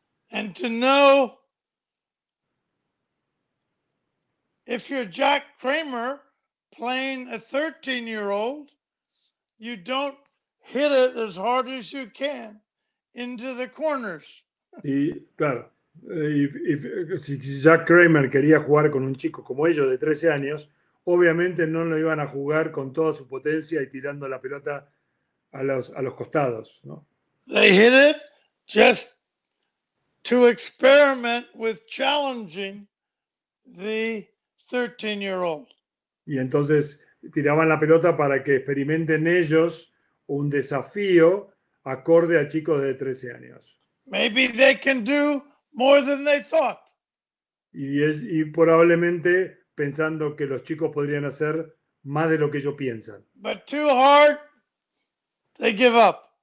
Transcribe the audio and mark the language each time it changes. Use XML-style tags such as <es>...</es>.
<en>And to know if you're Jack Kramer playing a 13-year-old, you don't hit it as hard as you can into the corners.</en> <es>Y claro, si Jack Kramer quería jugar con un chico como ellos de 13 años, obviamente no lo iban a jugar con toda su potencia y tirando la pelota a los costados, ¿no?</es> <en>They hit it just to experiment with challenging the 13-year-old.</en> <es>Y entonces tiraban la pelota para que experimenten ellos un desafío acorde a chicos de 13 años.</es> <en>Maybe they can do more than they thought.</en> <es>Y probablemente pensando que los chicos podrían hacer más de lo que ellos piensan.</es> <en>But too hard, they give up.</en>